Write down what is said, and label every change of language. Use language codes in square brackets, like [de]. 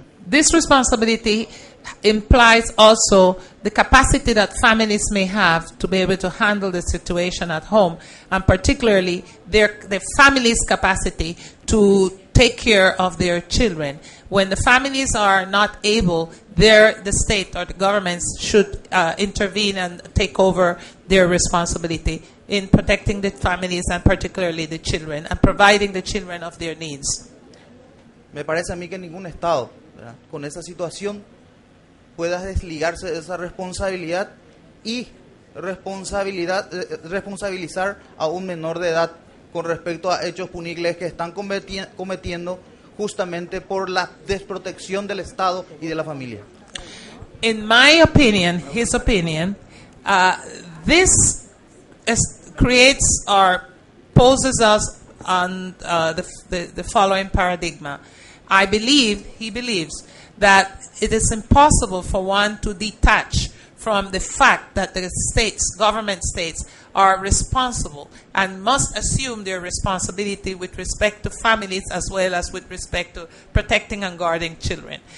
[en] This responsibility implies also the capacity that families may have to be able to handle the situation at home, and particularly their family's capacity to take care of their children. When the families are not able, the state or the governments should intervene and take over their responsibility in protecting the families and particularly the children and providing the children of their needs. [es] Me parece a mí que ningún Estado, ¿verdad?, con esa situación pueda desligarse de esa responsabilidad y responsabilizar a un menor de edad con respecto a hechos punibles que están cometiendo justamente por la desprotección del Estado y de la familia. [en] In my opinion, his opinion, this creates or poses us on the following paradigm. He believes that it is impossible for one to detach from the fact that the government states are responsible and must assume their responsibility with respect to families as well as with respect to protecting and guarding children.